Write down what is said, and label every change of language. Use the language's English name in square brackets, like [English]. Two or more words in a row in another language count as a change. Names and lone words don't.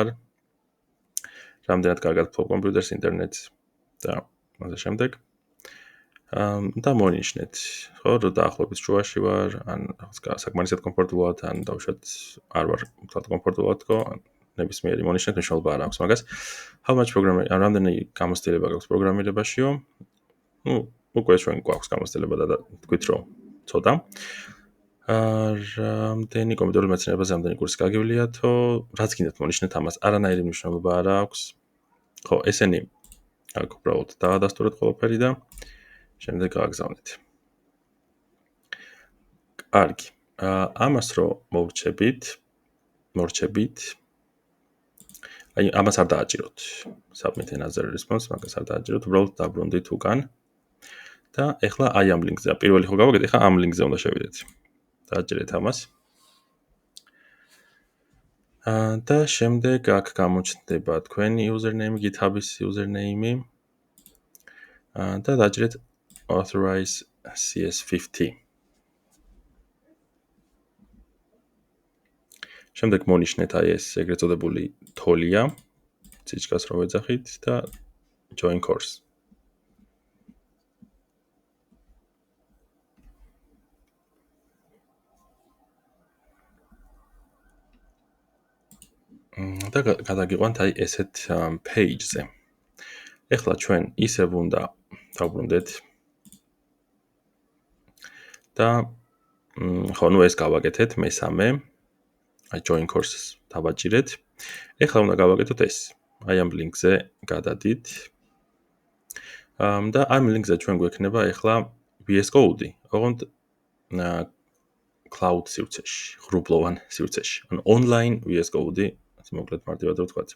[Georgian] რამდენად კარგად ფლობ კომპიუტერს, ინტერნეტს და ასე შემდეგ. და მონიშნეთ, ხო, რომ დაახლოებით შუაში ვარ, ან საკმარისად კომფორტულად, ან დავუშვათ არ ვარ თვალ კომფორტულად თქო, ნებისმიერი მონიშნეთ, მნიშვნელობა არ აქვს მაგას. [English] How much programming, [Georgian] რამდენი გამოცდილება გაქვს პროგრამირებაშიო? უკვე ჩვენ გვაქვს გამოცდილება და თქვით რომ ცოტა. რამდენი კომპიუტერული მეცნიერებაზე რამდენი კურსი გაგივლიათო, რაც გინდათ მონიშნეთ ამას, არანაირი მნიშვნელობა არ აქვს. ხო, ესენი აქ უბრალოდ დაადასტურეთ ყველაფერი და შემდეგ გააგზავნეთ. კარგი. ამას რო მორჩებით, აი ამას არ დააჭიროთ. [English] Submit another response, [Georgian] მაგას არ დააჭიროთ, უბრალოდ დაბრუნდით უკან. და ეხლა აი ამ ლინკზე, პირველი ხო გავაკეთე, ეხლა ამ ლინკზე უნდა შევიდეთ. დააჭირეთ ამას. და შემდეგ აქ გამოჩნდება თქვენი username, GitHub-ის username-ი. და დააჭირეთ authorize CS50. შემდეგ მონიშნეთ აი ეს ეგრეთ წოდებული თოლია, ციცკას რო ვეძახით და [English] join course. [Georgian] და გადაგიყვანთ აი ესეთ page-ზე. ეხლა ჩვენ ისევ უნდა დავბრუნდეთ და ხო, ნუ ეს გავაკეთეთ მესამე. აი [English] join course-ს [Georgian] დავაჭირეთ. ეხლა უნდა გავაკეთოთ ეს. აი ამ ლინკზე გადადით. და ამ ლინკზე ჩვენ გვექნება ეხლა VS Code-ი, ოღონდ cloud სივრცეში, ღრუბლოვან სივრცეში. ანუ online VS Code-ი, ასე მოკლედ მარტივად რო ვთქვათ.